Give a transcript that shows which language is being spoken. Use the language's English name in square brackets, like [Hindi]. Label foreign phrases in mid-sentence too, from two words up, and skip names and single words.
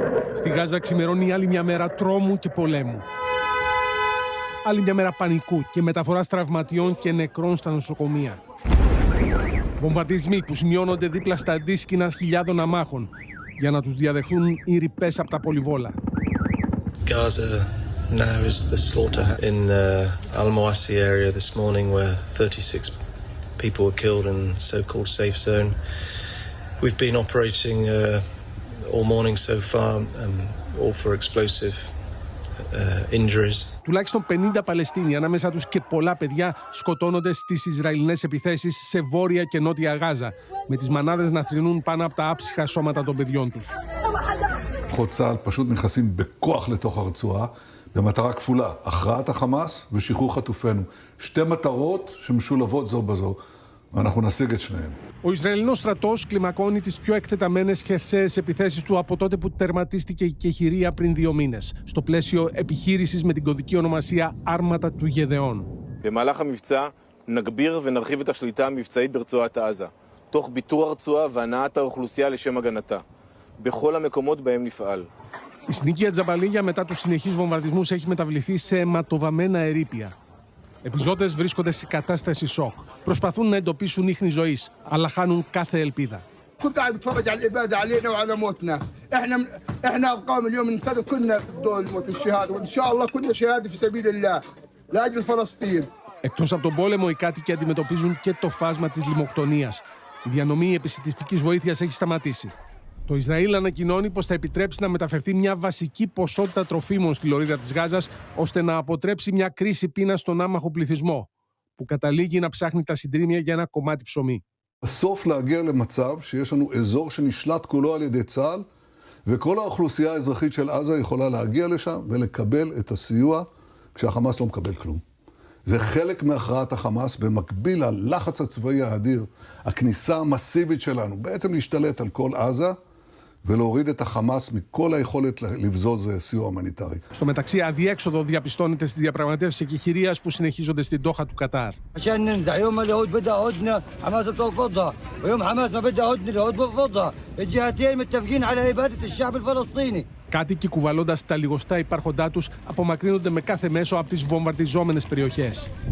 [Greek] Στη Γάζα ξημερώνει άλλη μια μέρα τρόμου και πολέμου. Άλλη μια μέρα πανικού και μεταφοράς τραυματιών και νεκρών στα νοσοκομεία. Βομβαρδισμοί που σημειώνονται δίπλα στα αντίσκηνα χιλιάδων αμάχων για να τους διαδεχθούν οι ρηπές από τα πολυβόλα. [English] Gaza now is the slaughter in Al-Mawasi area this morning where 36 people were killed in so-called safe zone. We've been operating all morning so far, all for explosive injuries. [Greek] Τουλάχιστον 50 Παλαιστίνοι, ανάμεσα τους και πολλά παιδιά, σκοτώνονται στις Ισραηλινές επιθέσεις σε βόρεια και νότια Γάζα, με τις μανάδες να θρηνούν πάνω από τα άψυχα σώματα των παιδιών τους. [Hebrew] כוחות צה"ל פשוט נכנסים בכוח לתוך הרצועה במטרה כפולה, הכרעת החמאס ושחרור חטופינו. שתי מטרות שמשולבות זו בזו, ואנחנו נשיג את שניהם. [Greek] Ο Ισραηλινός στρατός κλιμακώνει τις πιο εκτεταμένες χερσαίες επιθέσεις του από τότε που τερματίστηκε η κεχηρία πριν 2 μήνες, στο πλαίσιο επιχείρησης με την κωδική ονομασία Άρματα του Γεδεών. [Hebrew] במהלך המבצע נגביר ונרחיב את השליטה המבצעית ברצועת עזה, תוך ביטור הרצועה והנעת האוכלוסייה לשם הגנתה. בכל המקומות בהם נפעל. [Greek] Η συνοικία Τζαμπαλίγια μετά τους συνεχείς βομβαρδισμούς έχει μεταβληθεί σε αιματοβαμμένα ερείπια. Επιζώντες βρίσκονται σε κατάσταση σοκ. Προσπαθούν να εντοπίσουν ίχνη ζωής, αλλά χάνουν κάθε ελπίδα. [Arabic] كنت قاعد بتفرج على الإبادة علينا وعلى موتنا. احنا أرقام اليوم ننتظر كلنا الموت والشهادة وإن شاء الله كلنا شهادة في سبيل الله لأجل فلسطين. [Greek] Εκτός από τον πόλεμο, οι κάτοικοι αντιμετωπίζουν και το φάσμα της λιμοκτονίας. Η διανομή επισιτιστικής βοήθειας έχει σταματήσει. Το Ισραήλ ανακοινώνει πως θα επιτρέψει να μεταφερθεί μια βασική ποσότητα τροφίμων στη λωρίδα της Γάζας, ώστε να αποτρέψει μια κρίση πείνας στον άμαχο πληθυσμό, που καταλήγει να ψάχνει τα συντρίμμια για ένα κομμάτι ψωμί. [Hebrew] בסוף להגיע למצב שיש לנו אזור שנשלט כולו על ידי צה"ל, וכל האוכלוסייה האזרחית של עזה יכולה להגיע לשם ולקבל את הסיוע כשהחמאס לא מקבל כלום. זה חלק מהכרעת החמאס במקביל ללחץ הצבאי האדיר, הכניסה המסיבית שלנו, בעצם להשתלט על כל עזה, ולהוריד את החמאס מכל היכולת לבזוז סיוע הומניטרי. [Greek] Στο μεταξύ, αδιέξοδο διαπιστώνεται στις διαπραγματεύσεις εκεχηρίας που συνεχίζονται στην Ντόχα του Κατάρ. Κάτοικοι κουβαλώντας τα λιγοστά υπάρχοντά τους απομακρύνονται με κάθε μέσο από τις βομβαρδιζόμενες περιοχές.